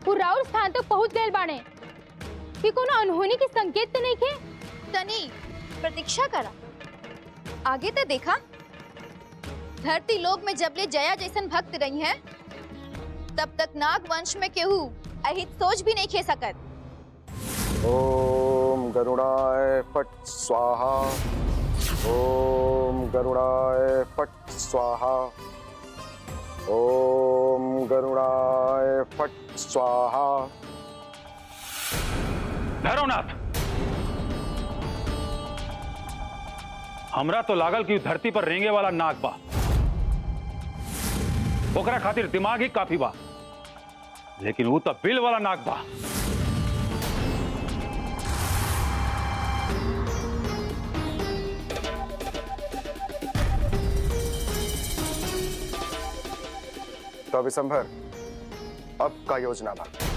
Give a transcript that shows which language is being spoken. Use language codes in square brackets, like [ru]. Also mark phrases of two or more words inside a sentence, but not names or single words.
[bho] वो राउर स्थान तक पहुंच गए बाणे कि कोनो अनहोनी के संकेत तो नहीं खे। तनी प्रतीक्षा करा, आगे तो देखा। धरती लोक में जबले जया जैसन भक्त रही हैं, तब तक नाग वंश में केहू अहित सोच भी नहीं खे सकत। [sa] ओम गरुड़ाय फट स्वाहा। ओम गरुड़ाय फट स्वाहा। ओम गरुड़ाय फट स्वाहा। [bho] भैरवनाथ, हमरा तो लागल कि धरती पर रेंगे वाला नाग बा, ओकरा खातिर दिमाग ही काफी बा, लेकिन वो तो बिल वाला नाग बा। तो विशंभर, अब का योजना बा?